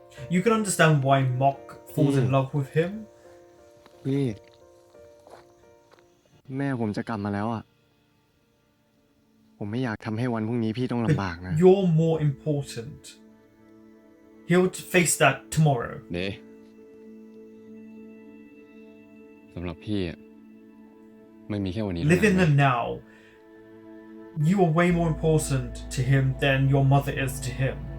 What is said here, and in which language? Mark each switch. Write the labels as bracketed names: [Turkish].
[English] You can understand why Mock falls in love with him. [Thai] พี่ แม่ผมจะกลับมาแล้วอะผมไม่อยากทำให้วันพรุ่งนี้พี่ต้องลำบากนะ [English] You're more important. He'll face that tomorrow. [Thai] เด๋สำหรับพี่อะไม่มีแค่วันนี้ [English] Live in the now. You are way more important to him than your mother is to him.